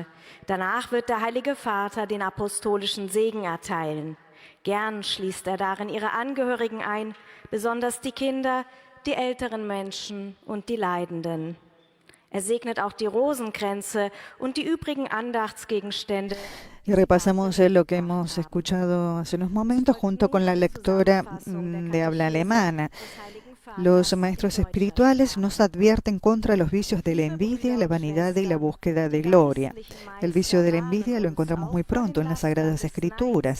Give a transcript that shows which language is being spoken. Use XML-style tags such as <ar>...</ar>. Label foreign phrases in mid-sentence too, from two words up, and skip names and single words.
<de>Danach wird der Heilige Vater den apostolischen Segen erteilen. Gern schließt er darin ihre Angehörigen ein, besonders die Kinder, die älteren Menschen und die Leidenden. Er segnet auch die Rosenkränze und die übrigen Andachtsgegenstände.</de> <es>Y repasamos lo que hemos escuchado hace unos momentos junto con la lectora de habla alemana. Los maestros espirituales nos advierten contra los vicios de la envidia, la vanidad y la búsqueda de gloria. El vicio de la envidia lo encontramos muy pronto en las Sagradas Escrituras.</es>